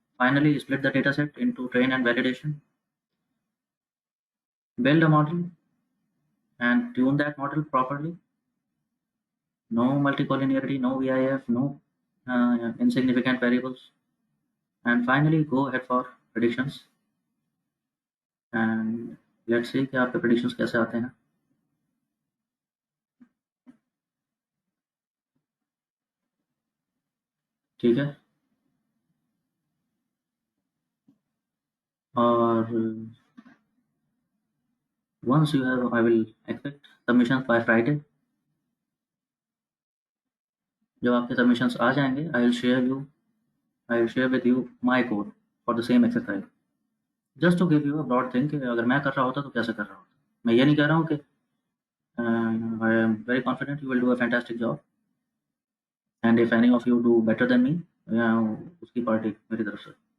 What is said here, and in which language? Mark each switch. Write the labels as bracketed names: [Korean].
[English] Finally, split the dataset into train and validation. Build a model and tune that model properly. No multicollinearity, no VIF, no insignificant variables. And finally, go ahead for predictions. And let's see [Hindi] कि आपके predictions कैसे आते हैं। ठीक है, और [English] once you have, I will expect submissions by Friday. [Hindi] जब आपके submissions आ जाएंगे, [English] I will share with you my code for the same exercise. Just to give you a broad thing [Hindi] कि अगर मैं कर रहा होता तो कैसे कर रहा होता। मैं ये नहीं कह रहा हूँ कि [English] I am very confident you will do a fantastic job and if any of you do better than me, [Hindi] उसकी पार्टी मेरी तरफ से।